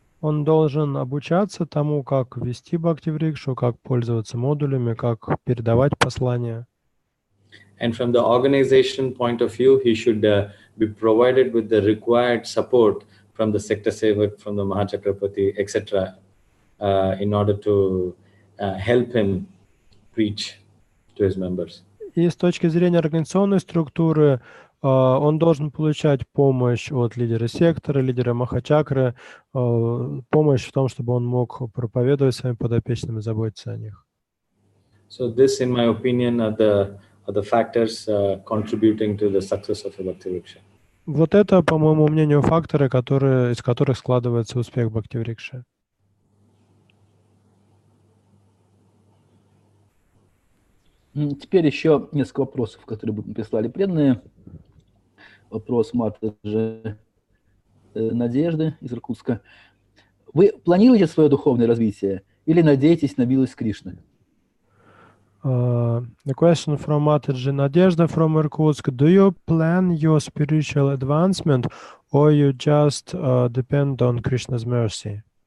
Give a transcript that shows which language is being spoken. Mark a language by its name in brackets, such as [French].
[Russian] Он должен обучаться тому, как вести Бхакти-врикшу, как пользоваться модулями, как передавать послания. [English] And from the organization point of view, he should be provided with the required support from the sector sevak, from the Mahachakrapati, etc., in order to help him preach to his members. [Russian] И с точки зрения организационной структуры, он должен получать помощь от лидера сектора, лидера Махачакры, помощь в том, чтобы он мог проповедовать своим подопечным и заботиться о них. [English] So this, in my opinion, are the factors contributing to the success of a Bhakti Vriksha. [Russian] Вот это, по моему мнению, факторы, из которых складывается успех Бхакти-врикши. Теперь еще несколько вопросов, которые прислали преданные. Вопрос Матаджи Надежды из Иркутска. Вы планируете свое духовное развитие или надеетесь на милость Кришны? [English] The question from Mataji Nadezhda from Irkutsk. Do you plan your spiritual advancement or you just depend on Krishna's mercy?